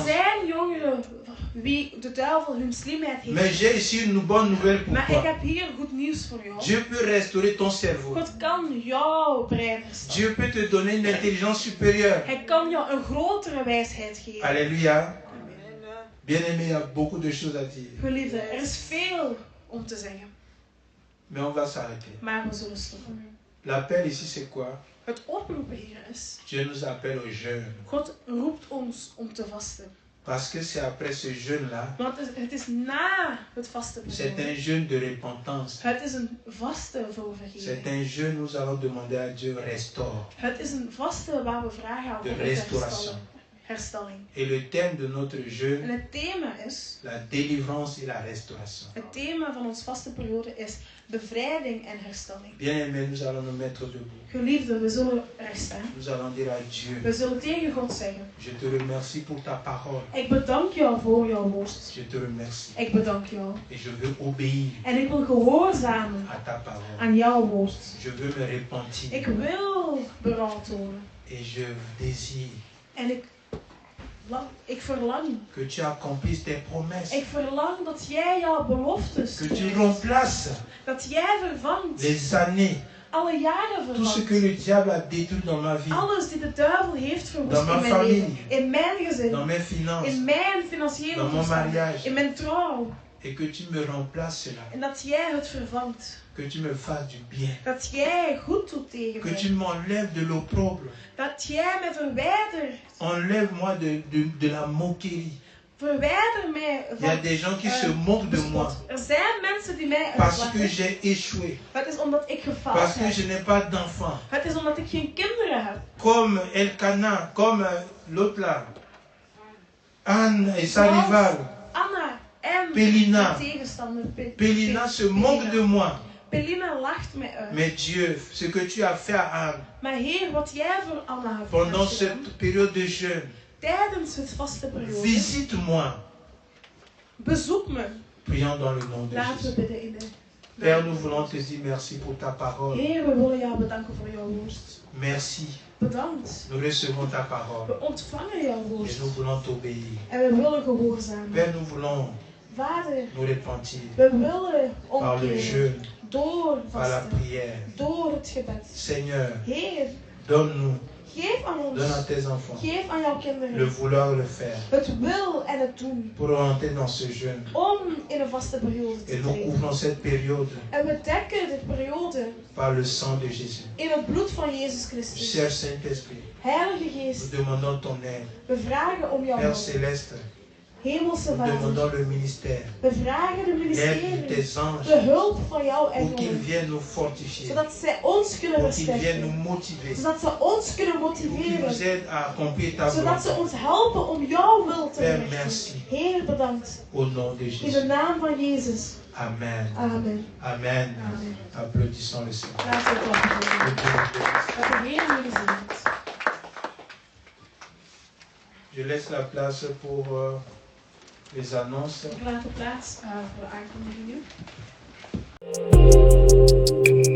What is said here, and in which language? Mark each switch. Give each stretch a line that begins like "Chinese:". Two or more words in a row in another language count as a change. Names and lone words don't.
Dutch: zijn jongeren wie de duivel hun slimheid heeft.
French: Mais j'ai ici une bonne nouvelle pour
Dutch: Maar ik
French: toi.
Dutch: heb hier goed nieuws voor jou.
French: Dieu peut restaurer ton cerveau.
Dutch: God kan jouw brein herstellen.
French: Dieu peut te donner une intelligence supérieure.
Dutch: Hij kan jou een grotere wijsheid geven.
French: Alléluia. Bien-aimé, il y a beaucoup de choses à dire.
Dutch: Geliefde, er is veel om te zeggen.
French: Mais on va s'arrêter.
Dutch: Maar we zullen stoppen.
French: L'appel ici, c'est quoi?
Dutch: Het oproepen hier is,
French: Dieu nous appelle au jeûne.
Dutch: God roept ons om te vasten.
French: Parce que c'est après ce jeûne-là,
Dutch: Want het is na het vasten
French: c'est
Dutch: begonnen.
French: un jeûne de repentance.
Dutch: Het is een vaste voor
French: C'est
Dutch: vergeving.
French: un jeûne où nous allons demander à Dieu restaure.
Dutch: Het is een vaste waar we vragen aan
French: De
Dutch: God om te
French: restauration.
Dutch: herstelling.
French: Et le thème de notre
Dutch: En
French: jeûne,
Dutch: het thema is,
French: la délivrance et la restauration.
Dutch: het thema van ons vaste periode is bevrijding en herstelling.
French: Bien-aimé, nous allons nous mettre debout.
Dutch: Geliefde, we zullen rechten.
French: Nous allons dire à Dieu,
Dutch: We zullen tegen God zeggen,
French: je te remercie pour ta parole.
Dutch: ik bedank jou voor jouw woord.
French: Je te remercie.
Dutch: Ik bedank jou.
French: Et je veux obéir
Dutch: En ik wil gehoorzamen
French: à ta parole.
Dutch: aan jouw woord.
French: Je veux me repentir.
Dutch: Ik wil berouw tonen.
French: Et je désire
Dutch: En ik verlang.
French: que tu accomplisses tes promesses.
Dutch: Ik verlang dat jij jouw beloftes
French: Que tu
Dutch: krijgt.
French: remplaces
Dutch: Dat jij vervangt.
French: les années,
Dutch: Alle jaren
French: tout ce que
Dutch: vervangt.
French: le diable a détruit dans ma vie,
Dutch: Alles die de duivel heeft verwoest
French: Dans ma
Dutch: in mijn
French: famille.
Dutch: leven. In mijn
French: dans
Dutch: gezin.
French: mes finances,
Dutch: In mijn financiële
French: dans mon
Dutch: toestand.
French: mariage.
Dutch: In mijn trouw.
French: Et que tu me remplaces cela.
Dutch: En dat jij het vervangt.
French: Que tu me fasses du bien.
Dutch: Dat jij goed doet tegen
French: Que tu
Dutch: mij.
French: m'enlèves de l'opprobre.
Dutch: Dat jij mij verwijdert.
French: Enlève-moi de la moquerie.
Dutch: Verwijder mij
French: Il y a
Dutch: van
French: des gens qui se moquent de moi
Dutch: bespot. Er zijn mensen die mij
French: parce que
Dutch: uitlachen.
French: j'ai échoué.
Dutch: Het is omdat ik gefaald
French: Parce que
Dutch: heb.
French: je n'ai pas d'enfant.
Dutch: Het is omdat ik geen kinderen heb.
French: Comme Elkanah, comme l'autre là. Anne et sa rivale.
Dutch: Anna en Pélina. de tegenstander
French: Pélina se moque de moi
Dutch: Belinda lacht mij uit.
French: Mais Dieu, ce que tu as fait à Anne
Dutch: Maar Heer, wat jij voor Anna hebt
French: pendant
Dutch: gedaan,
French: cette période de jeûne,
Dutch: tijdens het vaste periode,
French: visite-moi.
Dutch: bezoek me.
French: Prions dans le nom de
Dutch: Laten we
French: Jésus.
Dutch: bidden in de
French: Père, nous voulons te dire merci pour ta parole.
Dutch: Heer, we willen jou bedanken voor jouw woord.
French: Merci.
Dutch: Bedankt.
French: Nous recevons ta parole
Dutch: We ontvangen jouw
French: et
Dutch: woord.
French: nous voulons t'obéir.
Dutch: En we willen gehoorzamen.
French: Père, nous voulons
Dutch: Vader,
French: nous repentir
Dutch: we willen
French: par le
Dutch: omkeren.
French: jeûne,
Dutch: Door
French: par la
Dutch: vasten.
French: prière.
Dutch: Door het gebed.
French: Seigneur,
Dutch: Heer,
French: donne-nous,
Dutch: geef aan ons.
French: donne à tes enfants
Dutch: Geef aan jouw
French: le
Dutch: kinderen.
French: vouloir le faire
Dutch: Het wil en het doen.
French: pour rentrer dans ce jeûne.
Dutch: Om in een vaste periode te
French: Et nous
Dutch: treden.
French: couvrons cette période
Dutch: En we dekken de periode
French: par le sang de Jésus.
Dutch: in het bloed van Jezus Christus.
French: Cher Saint-Esprit,
Dutch: Heilige
French: nous
Dutch: Geest,
French: demandons ton aide.
Dutch: we vragen om jouw
French: Père
Dutch: hulp.
French: Céleste,
Dutch: Hemelse
French: nous
Dutch: Vader,
French: demandons le ministère,
Dutch: we vragen de
French: l'aide de
Dutch: ministerie,
French: tes anges
Dutch: de hulp van jouw
French: pour qu'ils
Dutch: engelen,
French: viennent nous fortifier,
Dutch: zodat zij ons kunnen
French: pour qu'ils viennent nous
Dutch: versterken,
French: motiver,
Dutch: zodat ze ons kunnen
French: pour qu'ils nous
Dutch: motiveren,
French: aident à accomplir ta
Dutch: zodat ze
French: volonté.
Dutch: ons helpen om jouw wil te
French: Père,
Dutch: verrichten.
French: merci.
Dutch: Heer, bedankt.
French: Au nom de
Dutch: In de
French: Jésus.
Dutch: naam van Jezus.
French: Amen.
Dutch: Amen.
French: Amen.
Dutch: Amen.
French: Applaudissons le Seigneur.
Dutch: Laten we klappen.
French: Que Dieu nous bénisse.
Dutch: Dat de Heer jullie zegent.
French: Je laisse la place pour les annonces.
Dutch: Ik laat de plaats voor de aankondigingen.